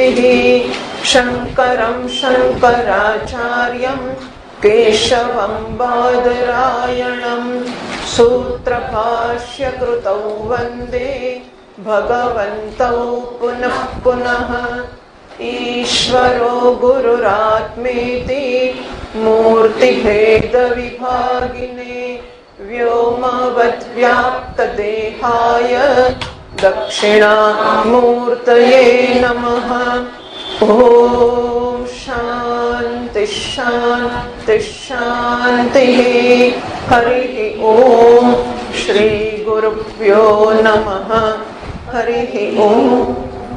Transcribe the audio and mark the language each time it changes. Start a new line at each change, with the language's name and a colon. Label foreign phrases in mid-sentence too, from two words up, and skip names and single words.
Sanskrit: શંકરં શંકરાચાર્યં કેશવં બાદરાયણં સૂત્રભાષ્યકૃતૌ વંદે ભગવन्तૌ પુનઃ પુનઃ. ઈશ્વરો ગુરુરાત્મેતિ મૂર્તિભેદ વિભાગિને વ્યોમવદ્વ્યાપ્તદેહાય दक्षिणामूर्तये नमः। ओम शांति शांति शांतिः। हरिः ओम। श्री गुरुभ्यो नमः। हरिः ओम।